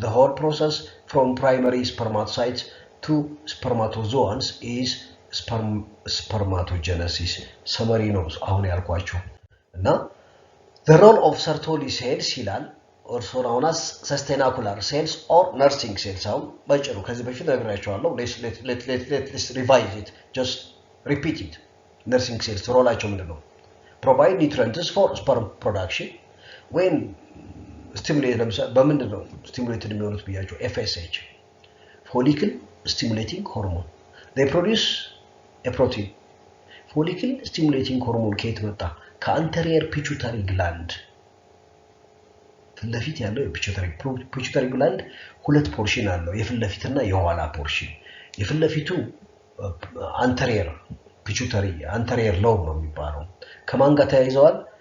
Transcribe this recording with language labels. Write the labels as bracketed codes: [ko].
[en] The whole process from primary spermatocytes to spermatozoans is spermatogenesis. Summary knows [am] አሁን ያልኳችሁ እና [en] the role of Sertoli cells [am] ይላል [en] also known as sustenacular cells or nursing cells. [am] አሁን ባጭሩ ከዚህ በፊት ነግሬያችኋለሁ. [en] Let's revise it. Just repeat it. Nursing cells [am] ሮላቸው ምንድነው? [en] Provide nutrients for sperm production. When stimulate [am] በምንድነው [en] stimulated [am] የሚሆኑት ብያችሁ? [en] FSH, follicle stimulating hormone. They produce a protein. Follicle stimulating hormone [am] ከየት መጣ? ከአንተሪየር ፒቹታሪ ግላንድ ፍለፊት ያለው ፒቹታሪ ግላንድ ሁለት ፖርሽን አለው፣ የፍለፊትና የኋላ ፖርሽን። የፍለፊቱ አንተሪየር ፒቹታሪ አንተሪየር ሎብ ነው የሚባለው። ከማን ጋር ተያይዘዋል?